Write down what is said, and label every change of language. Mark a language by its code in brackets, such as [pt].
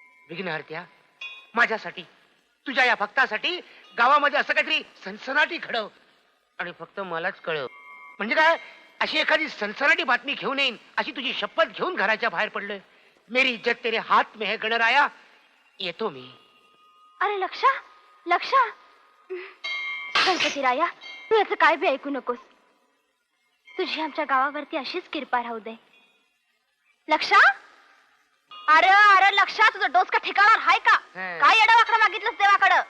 [mr] विघ्नहर्त्या, माझ्यासाठी, तुझ्या या भक्तासाठी गावामध्ये असं काहीतरी सनसनाटी घडव. आणि फक्त मलाच कळव. म्हणजे काय, अशी एखादी सनसनाटी बातमी घेऊन येईन अशी तुझी शपथ घेऊन घराच्या बाहेर पडलोय. [hi] मेरी इज्जत तेरे हात में है गणराया. [mr] येतो मी. अरे लक्षा लक्षा, गणपती राया, तू याचं काय बी ऐकू नकोस. तुझी आमच्या गावावरती अशीच कृपा राहू दे. लक्षा, अरे अरे लक्षा, तुझं डोस का ठिकाणार हाय का? काय येडावाकडं मागितलंस देवाकडं?